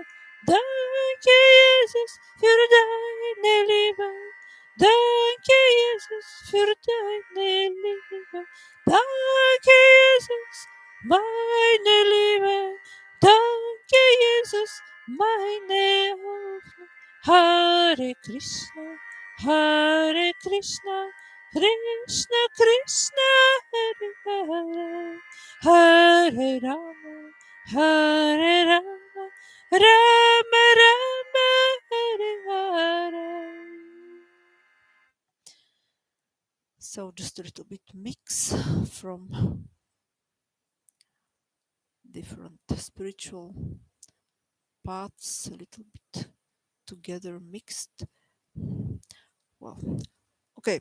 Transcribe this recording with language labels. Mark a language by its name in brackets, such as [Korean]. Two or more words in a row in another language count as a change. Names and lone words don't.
[German] Danke, Jesus, für deine Liebe. Danke, Jesus, für deine Liebe. Danke, Jesus, meine Liebe. Danke, Jesus, meine Hoffnung. [Sanskrit] Hare Krishna, Hare Krishna, Krishna Krishna, Hare Hare, Hare Rama, Hare Rama, Rama Rama, Hare Hare. [English] So just a little bit mix from different spiritual paths, a little bit together mixed. Well, okay.